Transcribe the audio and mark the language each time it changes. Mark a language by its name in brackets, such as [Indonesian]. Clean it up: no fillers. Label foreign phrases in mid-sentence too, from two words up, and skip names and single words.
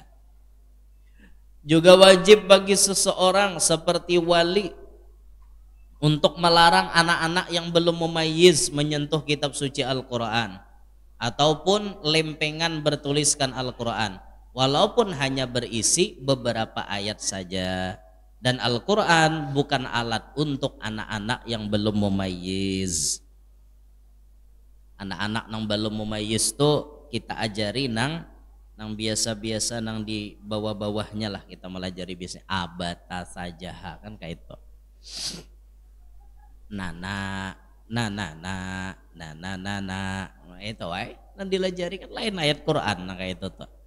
[Indonesian] Juga wajib bagi seseorang seperti wali untuk melarang anak-anak yang belum mumayyiz menyentuh kitab suci Al-Quran ataupun lempengan bertuliskan Al-Quran walaupun hanya berisi beberapa ayat saja. Dan Al-Quran bukan alat untuk anak-anak yang belum mumayyiz. [Banjar] Anak-anak yang belum mumayyiz tuh kita ajari nang biasa-biasa nang di bawah-bawahnya lah kita melajari biasanya abata saja kan kayak itu. Nana itu nang dilajari kan lain ayat Quran nang kayak itu tuh.